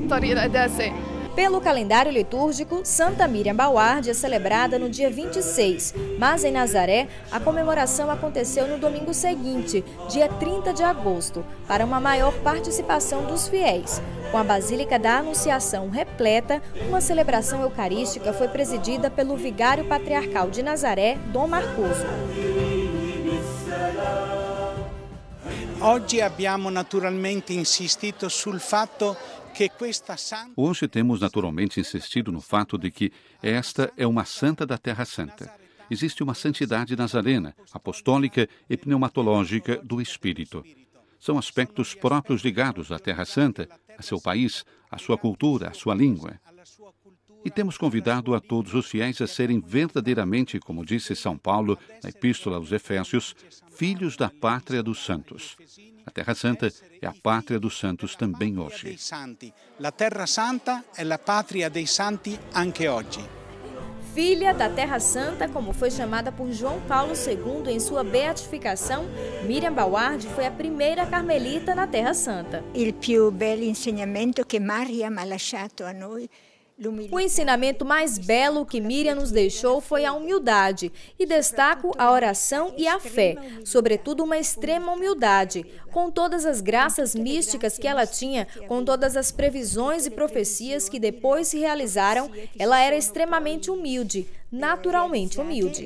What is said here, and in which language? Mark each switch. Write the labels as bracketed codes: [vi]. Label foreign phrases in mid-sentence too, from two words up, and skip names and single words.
[pt] Pelo calendário litúrgico, Santa Miriam Bawardi é celebrada no dia 26, mas em Nazaré, a comemoração aconteceu no domingo seguinte, dia 30 de agosto, para uma maior participação dos fiéis. Com a Basílica da Anunciação repleta, uma celebração eucarística foi presidida pelo vigário patriarcal de Nazaré, Dom Marcuso. [it] Oggi abbiamo naturalmente insistito sul fatto que questa santa... [pt] Hoje temos naturalmente insistido no fato de que esta é uma santa da Terra Santa. Existe uma santidade nazarena, apostólica e pneumatológica do Espírito. São aspectos próprios ligados à Terra Santa, a seu país, à sua cultura, à sua língua. E temos convidado a todos os fiéis a serem verdadeiramente, como disse São Paulo na Epístola aos Efésios, filhos da pátria dos santos. A Terra Santa é a pátria dos santos também hoje. A Terra Santa é a pátria [it] dei santi anche oggi. [pt] Filha da Terra Santa, como foi chamada por João Paulo II em sua beatificação, Miriam Bawardi foi a primeira carmelita na Terra Santa. [it] Il più bel insegnamento che Maria ha lasciato a noi. [pt] O ensinamento mais belo que Miriam nos deixou foi a humildade, e destaco a oração e a fé, sobretudo uma extrema humildade. Com todas as graças místicas que ela tinha, com todas as previsões e profecias que depois se realizaram, ela era extremamente humilde, naturalmente humilde.